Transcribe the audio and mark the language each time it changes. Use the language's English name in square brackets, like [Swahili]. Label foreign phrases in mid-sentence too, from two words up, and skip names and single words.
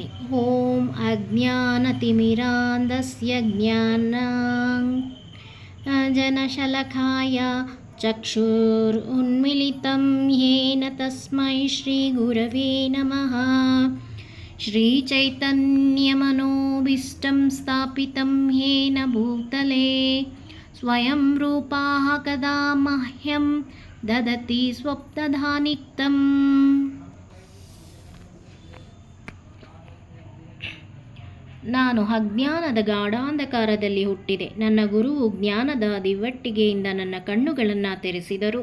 [Sanskrit] ಓಂ ಅಜ್ಞಾನತಿಮಿರಾಂಧಸ್ಯ ಜ್ಞಾನಾಂಜನಶಲಾಕಯ ಚಕ್ಷುರುನ್ಮಿಲಿತಂ ಯೇನ ತಸ್ಮೈ ಶ್ರೀಗುರವೇ ನಮಃ. ಶ್ರೀಚೈತನ್ಯಮನೋಭೀಷ್ಟಂ ಸ್ಥಾಪಿತಂ ಯೇನ ಭೂತಲೆ ಸ್ವಯಂ ರೂಪಃ ಕದಾ ಮಹ್ಯಂ ದದತಿ ಸ್ವಪ್ನಧಾನಿಕ್ತಂ. [Kannada] ನಾನು ಅಜ್ಞಾನದ ಗಾಢಾಂಧಕಾರದಲ್ಲಿ ಹುಟ್ಟಿದೆ. ನನ್ನ ಗುರುವು ಜ್ಞಾನದ ದಿವ್ವಟ್ಟಿಗೆಯಿಂದ ನನ್ನ ಕಣ್ಣುಗಳನ್ನು ತೆರೆಸಿದರು.